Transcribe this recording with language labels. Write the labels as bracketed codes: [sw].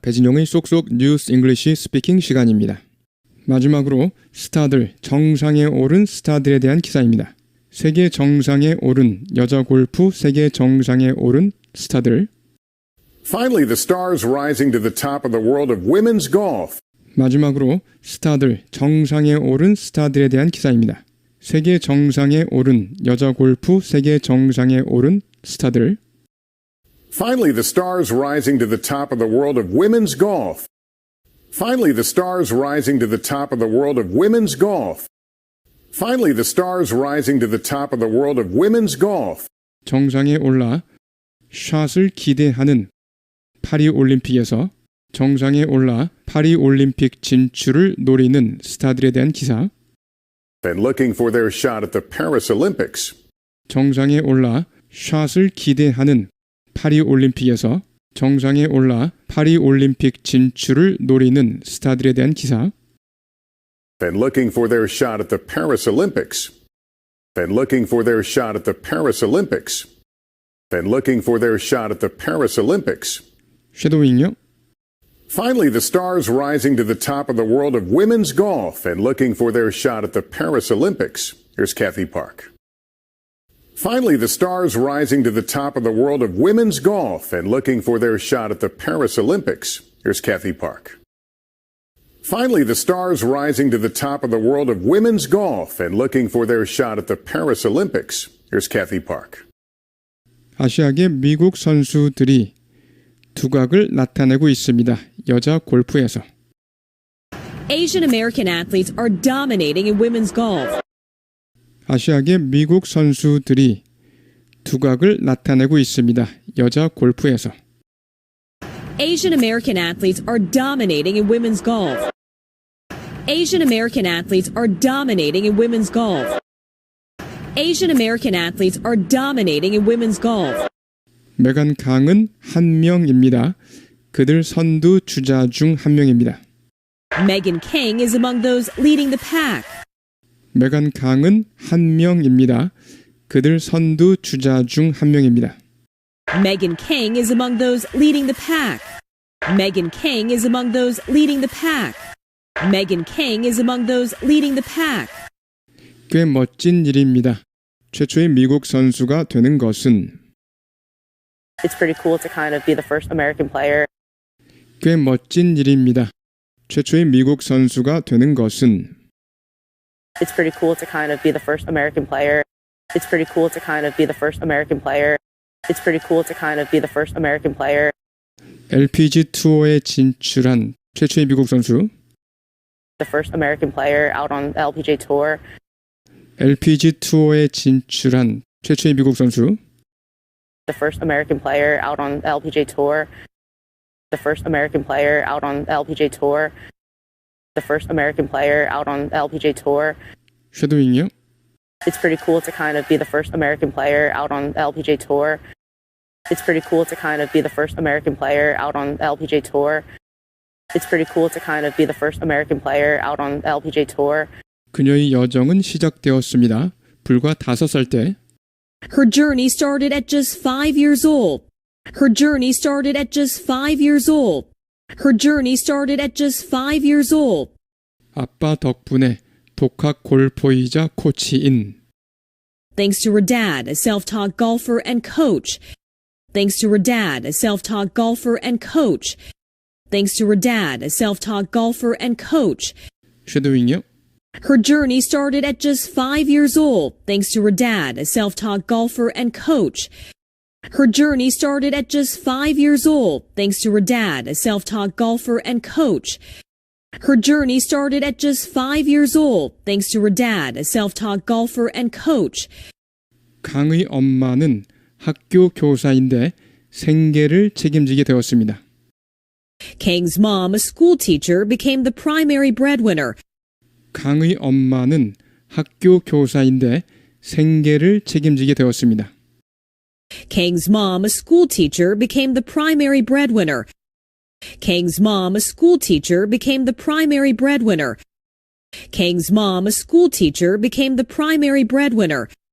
[ko] 배진용의 쏙쏙 뉴스 잉글리시 스피킹 시간입니다. 마지막으로 스타들, 정상에 오른 스타들에 대한 기사입니다. 세계 정상에 오른 여자 골프 세계 정상에 오른 스타들. [en] Finally, the stars rising to the top of the world of women's golf. [ko] 마지막으로 스타들, 정상에 오른 스타들에 대한 기사입니다. 세계 정상에 오른 여자 골프 세계 정상에 오른 스타들. [en] Finally, the stars rising to the top of the world of women's golf. Finally, the stars rising to the top of the world of women's golf. Finally, the stars rising to the top of the world of women's golf. [ko] 정상에 올라 샷을 기대하는 파리 올림픽에서 정상에 올라 파리 올림픽 진출을 노리는 스타들에 대한 기사. [en] And looking for their shot at the Paris Olympics. [ko] 정상에 올라 샷을 기대하는 파리 올림픽에서 정상에 올라 파리 올림픽 진출을 노리는 스타들에 대한 기사. [en] And looking for their shot at the Paris Olympics. And looking for their shot at the Paris Olympics. And looking for their shot at the Paris Olympics. [ko] 섀도잉요. [en] Finally, the stars rising to the top of the world of women's golf and looking for their shot at the Paris Olympics. Here's Kathy Park. Finally, the stars rising to the top of the world of women's golf and looking for their shot at the Paris Olympics. Here's Kathy Park. Finally, the stars rising to the top of the world of women's golf and looking for their shot at the Paris Olympics. Here's Kathy Park. [ko] 아시아계 미국 선수들이 두각을 나타내고 있습니다. 여자 골프에서. [en] Asian American athletes are dominating in women's golf. 아시아계 미국 선수들이 두각을 나타내고 있습니다. 여자 골프에서. Asian American athletes are dominating in women's golf. Asian American athletes are dominating in women's golf. Asian American athletes are dominating in women's golf. [ko] 메간 강은 한 명입니다. 그들 선두 주자 중 한 명입니다. [en] Megan King is among those leading the pack. [ko] 메간 강은 한 명입니다. 그들 선두 주자 중 한 명입니다. [en] Megan King is among those leading the pack. Megan King is among those leading the pack. Megan King is among those leading the pack. [ko] 꽤 멋진 일입니다. 최초의 미국 선수가 되는 것은 [en] It's pretty cool to kind of be the first American player. [ko] 꽤 멋진 일입니다. 최초의 미국 선수가 되는 것은 [en] It's pretty cool to kind of be the first American player. It's pretty cool to kind of be the first American player. It's pretty cool to kind of be the first American player. [ko] LPG 투어에 진출한 최초의 미국 선수 [en] The first American player out on the LPGA tour. [ko] LPG 투어에 진출한 최초의 미국 선수 [en] The first American player out on the LPGA tour. The first American player out on the LPGA tour. The first American player out on the LPGA tour. [ko] 쉐도잉이요? [en] It's pretty cool to kind of be the first American player out on the LPGA tour. It's pretty cool to kind of be the first American player out on the LPGA tour. It's pretty cool to kind of be the first American player out on the LPGA tour. [ko] 그녀의 여정은 시작되었습니다. 불과 5살 때 [en] Her journey started at just 5 years old. Her journey started at just 5 years old. Her journey started at just 5 years old. [ko] 아빠 덕분에 독학 골퍼이자 코치인 [en] Thanks to her dad, a self-taught golfer and coach. Thanks to her dad, a self-taught golfer and coach. Thanks to her dad, a self-taught golfer and coach. [ko] 쉐도잉이요? [en] Her journey started at just 5 years old, thanks to her dad, a self-taught golfer and coach. Her journey started at just 5 years old, thanks to her dad, a self-taught golfer and coach. Her journey started at just 5 years old, thanks to her dad, a self-taught golfer and coach. [ko] 강의 엄마는 학교 교사인데 생계를 책임지게 되었습니다. [en] Kang's mom, a school teacher, became the primary breadwinner. [ko] 강의 엄마는 학교 교사인데 생계를 책임지게 되었습니다. [en] Kang's mom, a school teacher, became the primary breadwinner. Kang's mom, a school teacher, became the primary breadwinner. Kang's mom, a school teacher, became the primary breadwinner.